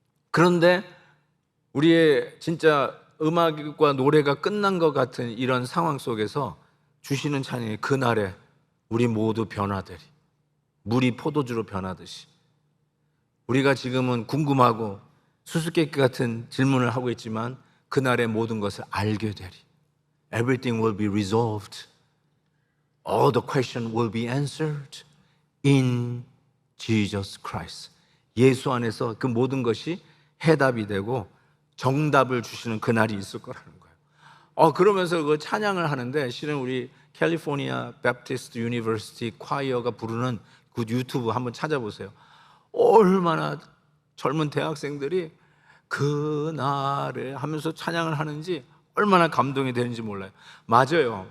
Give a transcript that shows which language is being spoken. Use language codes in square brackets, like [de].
[ko] 그런데 우리의 진짜 음악과 노래가 끝난 것 같은 이런 상황 속에서 주시는 찬양이 그날에 우리 모두 변화되리, 물이 포도주로 변하듯이. 우리가 지금은 궁금하고 수수께끼 같은 질문을 하고 있지만 그날의 모든 것을 알게 되리. [en] Everything will be resolved. All the questions will be answered in Jesus Christ. [ko] 예수 안에서 그 모든 것이 해답이 되고 정답을 주시는 그날이 있을 거라는 거예요. 그러면서 그 찬양을 하는데, 실은 우리 캘리포니아 베프티스트 유니버시티 콰이어가 부르는 그 유튜브 한번 찾아보세요. 얼마나 젊은 대학생들이 그날에 하면서 찬양을 하는지 얼마나 감동이 되는지 몰라요. 맞아요.